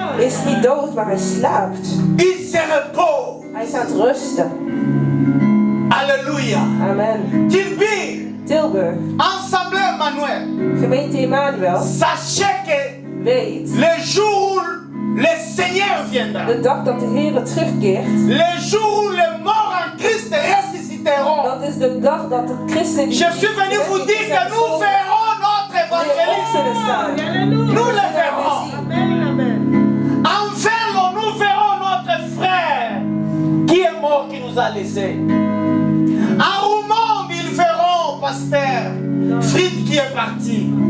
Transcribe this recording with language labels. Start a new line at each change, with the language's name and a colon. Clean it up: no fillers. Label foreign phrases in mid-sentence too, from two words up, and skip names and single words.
French: Il se repose. Alléluia. Amen. Tilburg. Ensemble Emmanuel. Sachez que le jour où le Seigneur viendra,
Dutch: de dag dat de Heer terugkeert,
French: le jour où les morts en Christ ressusciteront,
Dutch: dat is de dag dat de christenen.
French: Je suis venu vous dire que nous verrons notre évangéliste. Nous le verrons. En vélo, nous verrons notre frère qui est mort, qui nous a laissés. En Roumain, ils verront pasteur Fritz qui est parti.